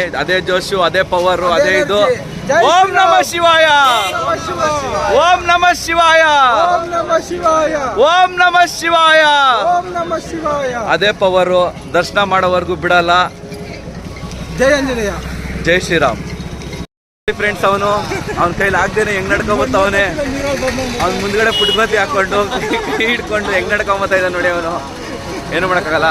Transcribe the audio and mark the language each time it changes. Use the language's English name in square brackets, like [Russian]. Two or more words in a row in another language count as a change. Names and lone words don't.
[Kannada] ಅದೇ ಜೋಶು, ಅದೇ ಪವರು, ಅದೇ ಇದು. [Sanskrit] ಓಂ ನಮಃ ಶಿವಾಯ, ಓಂ ನಮಃ ಶಿವಾಯ, ಓಂ ನಮಃ ಶಿವಾಯ, ಓಂ ನಮಃ ಶಿವಾಯ. ಓಂ ನಮಃ ಶಿವಾಯ. [Kannada] ಅದೇ ಪವರು, ದರ್ಶನ ಮಾಡೋವರೆಗೂ ಬಿಡಲ್ಲ. ಜೈ ಆಂಜನೇಯ. ಜೈ ಶ್ರೀರಾಮ್. ಫ್ರೆಂಡ್ಸ್, ಅವನ ಕೈಲಿ ಆಗ್ದೇನೆ ಹೆಂಗ್ ನಡ್ಕೊಂಬತ್ತವನೆ. ಅವ್ನ ಮುಂದ್ಗಡೆ ಪುಟ್ಬತಿ ಹಾಕೊಂಡು ಹಿಡ್ಕೊಂಡು ಹೆಂಗ್ ನಡ್ಕೊಂಬತ್ತಾ ಇದ್ದ ನೋಡಿ. ಅವನು ಏನು ಮಾಡೋಕ್ಕಾಗಲ್ಲ.